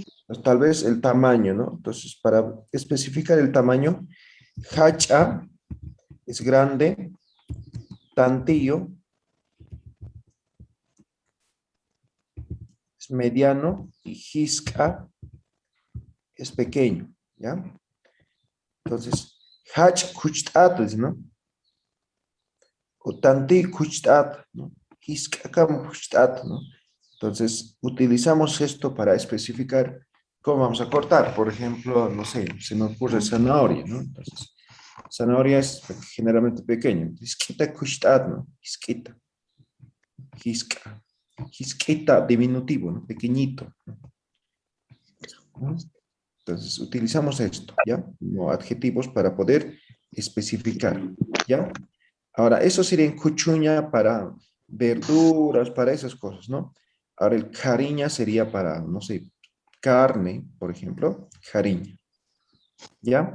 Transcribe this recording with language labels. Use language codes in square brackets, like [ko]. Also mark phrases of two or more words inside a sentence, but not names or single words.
[es] Pues, tal vez el tamaño, ¿no? Entonces, para especificar el tamaño, hacha es grande, tantillo es mediano y jisca es pequeño, ¿ya? Entonces, [ay] hach kuchtat, ¿no? O tanti kuchtat, ¿no? Jisca kam kuchtat, [es] ¿no? Entonces, utilizamos esto para especificar cómo vamos a cortar. Por ejemplo, no sé, se me ocurre zanahoria, ¿no? Entonces, zanahoria es generalmente pequeña. [ay] Hisquita kushtat, ¿no? Hisquita. Hisca. [es] Hisquita, diminutivo, ¿no? Pequeñito, ¿no? Entonces, utilizamos esto, ¿ya? Como adjetivos para poder especificar, ¿ya? Ahora, eso sería en cuchuña para verduras, para esas cosas, ¿no? Ahora, el cariña sería para, no sé, carne, por ejemplo, cariña, ¿ya?